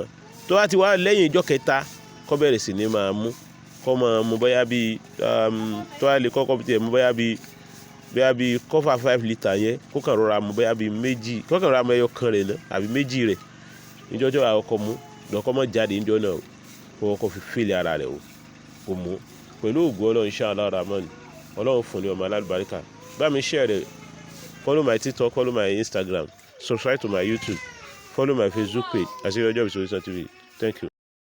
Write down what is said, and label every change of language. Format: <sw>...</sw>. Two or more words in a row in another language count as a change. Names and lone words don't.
<yo>Tó bá ti wá lẹ́yìn ọjọ́ kẹta, kó bẹ̀rẹ̀ sí ní máa mú, kó máa mú bóyá bí tó bá lè kọ́kọ́ tiẹ̀ mú bóyá bí kọ́fà 5 litre yẹn, kó kàn rọra mú bóyá bí méjì, kó kàn rọra mú ẹyọ kan rẹ̀ náà àbí méjì rẹ̀ níjọ́jọ́ àkọ́kọ́ mú, lọ́kọ́ mọ́ jáde níjọ́ náà, kó kọ́kọ́ fi fílẹ̀ ara rẹ̀ o, kó mú. Pẹ̀lú ògo Ọlọ́run</yo> <ar>inshallah rahman,</ar> <yo>Ọlọ́run fún ní ọmọ alálùbáríkà. Bá mi share rẹ̀,</yo> <en>follow my TikTok, follow my Instagram, subscribe to my YouTube, follow my Facebook page,</en> <yo>àṣírí ọjọ́ ìbí Solution TV.</yo> <en>Thank you.</en>